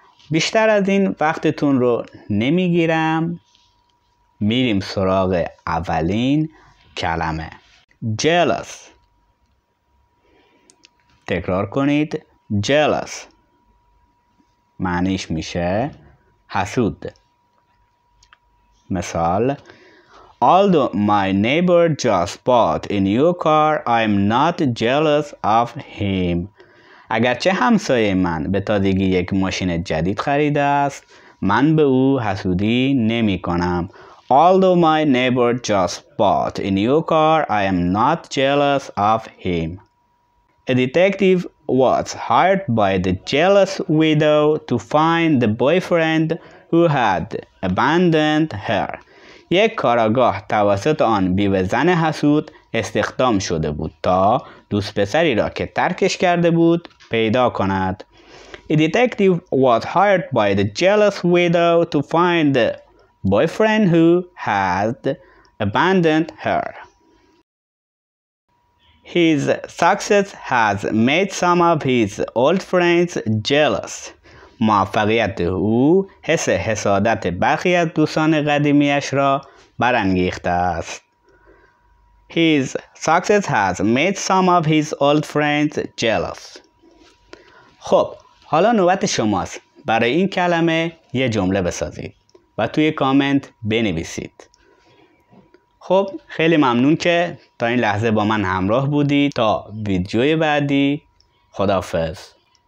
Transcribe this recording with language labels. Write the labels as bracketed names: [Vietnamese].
[Persian] بیشتر از این وقتتون رو نمیگیرم، میریم سراغ اولین کلمه. [English] jealous. [Persian] تکرار کنید. jealous معنیش میشه حسود. مثال: [English] Although my neighbor just bought a new car, I'm not jealous of him. [Persian] اگرچه همسایه من به تازگی یک ماشین جدید خریده است، من به او حسودی نمی کنم. [English] Although my neighbor just bought a new car, I am not jealous of him. A detective was hired by the jealous widow to find the boyfriend who had abandoned her. [Persian] یک کاراگاه توسط آن بیوه زن حسود استخدام شده بود تا دوست پسری را که ترکش کرده بود پیدا کند. [English] A detective was hired by the jealous widow to find the boyfriend who had abandoned her. His success has made some of his old friends jealous. [Persian] موفقیت او حس حسادت برخی از دوستان قدیمیش را برانگیخته است. [English] His success has made some of his old friends jealous. [Persian] خب حالا نوبت شماست. برای این کلمه یه جمله بسازید و توی کامنت بنویسید. خب خیلی ممنون که تا این لحظه با من همراه بودید. تا ویدیوی بعدی، خداحافظ.